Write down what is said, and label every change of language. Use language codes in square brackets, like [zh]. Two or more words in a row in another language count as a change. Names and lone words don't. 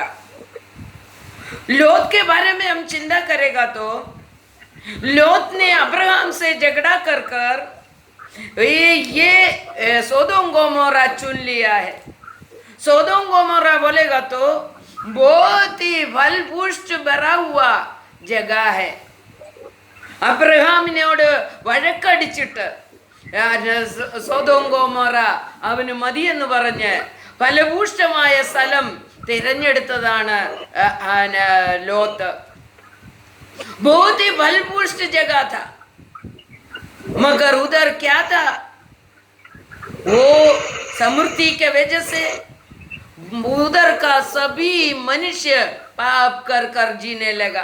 [hi] लोत के बारे में हम चिंता करेगा तो लोत ने अब्राहम से झगड़ा कर ये सोदोम गोमोरा चुन लिया है। सोदोम गोमोरा बोलेगा तो बहुत ही फल पुष्ट भरा हुआ जगह है. [ml] അബ്രഹാമിനോട് വഴക്കടിച്ചിട്ട് സൊദോം ഗൊമോറ അവന് മതിയെന്ന് പറഞ്ഞ് ഫലഭൂഷ്ടമായ സ്ഥലം തിരഞ്ഞെടുത്തതാണ് ലോത്ത്. [hi] बहुत ही फलपुष्ट जगह था, मगर उधर क्या था, वो समृद्धि के वजह से उधर का सभी मनुष्य पाप कर कर जीने लगा.